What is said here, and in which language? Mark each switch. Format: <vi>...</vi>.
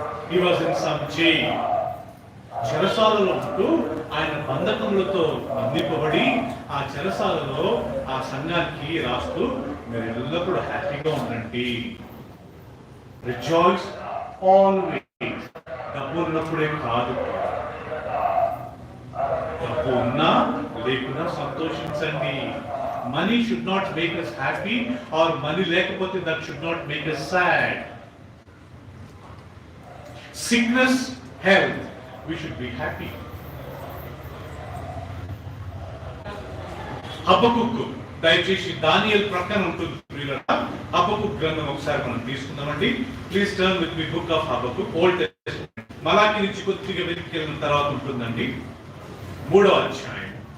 <en>He was in some jail.</en> <te>చెరసాలలో ఉంటూ ఆయన బంధకములతో బంధింపబడి ఆ చెరసాలలో ఆ సంఘానికి రాస్తూ, మీరు ఎల్లప్పుడూ హ్యాపీగా ఉండండి,</te> <en>Rejoice always.</en> <te>డబ్బు ఉన్నప్పుడే కాదు, డబ్బు ఉన్నా లేకున్నా సంతోషించండి.</te> <en>Money should not make us happy, or money లేకపోతే that should not make us sad. Sickness, health, we should be happy.</en> <te>హబక్కుకు, దయచేసి దానియేలు ప్రక్కన ఉంటుంది ప్రియులారా. హబక్కుకు గ్రంథం ఒకసారి మనం తీసుకుందామండి.</te> <en>Please turn with me book of Habakkuk, old testament.</en> <te>మలాకి నుంచి కొద్దిగా వెతికెళ్ళిన తర్వాత ఉంటుందండి 3వ అధ్యాయం.</te>